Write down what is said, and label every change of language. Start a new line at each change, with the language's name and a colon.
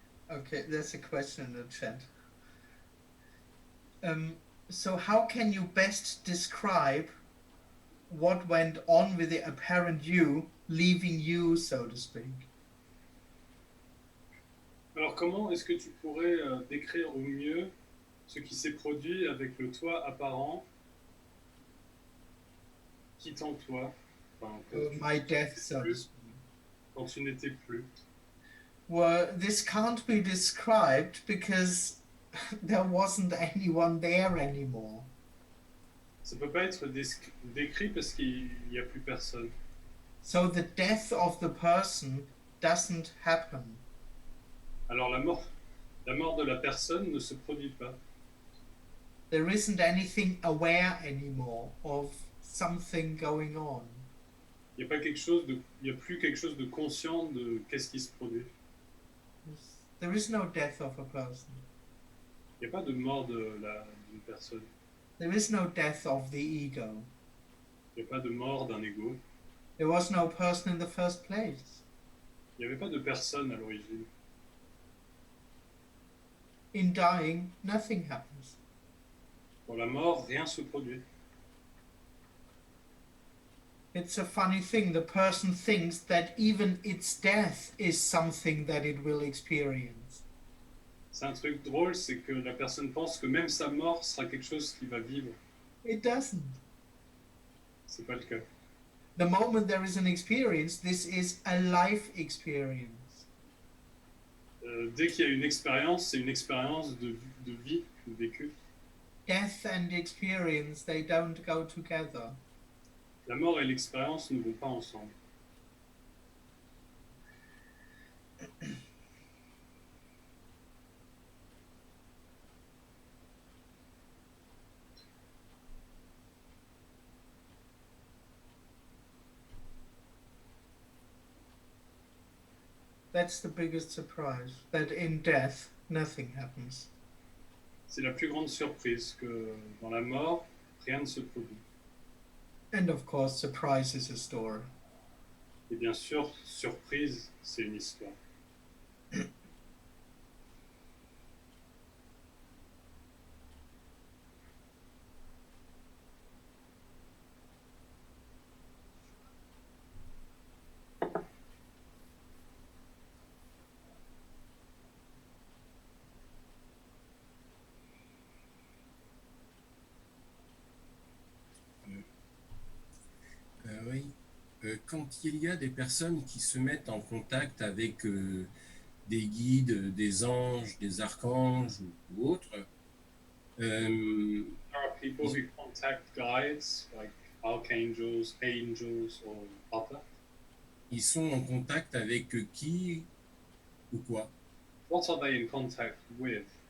English: Okay, there's a question in the chat. So how can you best describe what went on with the apparent you leaving you, so to speak?
French: Alors comment est-ce que tu pourrais décrire au mieux ce qui s'est produit avec le toi apparent quittant toi, enfin,
English: My death, so to speak.
French: quand tu n'étais plus?
English: Well, this can't be described because there wasn't anyone there anymore.
French: Ça peut pas être décrit parce qu'il n'y a plus personne.
English: So the death of the person doesn't happen.
French: Alors la mort de la personne ne se produit pas.
English: There isn't anything aware anymore of something going on.
French: Il n'y a plus quelque chose de conscient de qu'est-ce qui se produit.
English: There is no death of a person.
French: Il n'y a pas de mort d'une personne.
English: There is no death of the ego.
French: Il n'y a pas de mort d'un ego.
English: There was no person in the first place.
French: Il n'y avait pas de personne à l'origine.
English: In dying, nothing happens.
French: Dans la mort, rien se produit.
English: It's a funny thing. The person thinks that even its death is something that it will experience.
French: C'est un truc drôle, c'est que la personne pense que même sa mort sera quelque chose qu'il va vivre.
English: It doesn't.
French: C'est pas le cas.
English: The moment there is an experience, this is a life experience.
French: Dès qu'il y a une expérience, c'est une expérience de vie vécue.
English: Death and experience, they don't go together.
French: La mort et l'expérience ne vont pas ensemble.
English: That's the biggest surprise, that in death, nothing happens.
French: C'est la plus grande surprise que dans la mort, rien ne se produit.
English: And of course, surprise is a story.
French: Et bien sûr, surprise, c'est une histoire. Oui. Quand il y a des personnes qui se mettent en contact avec des guides, des anges, des archanges ou autres,
English: There are people who contact guides, like archangels, angels, or other.
French: ils sont en contact avec qui ou quoi?
English: What are they in contact with?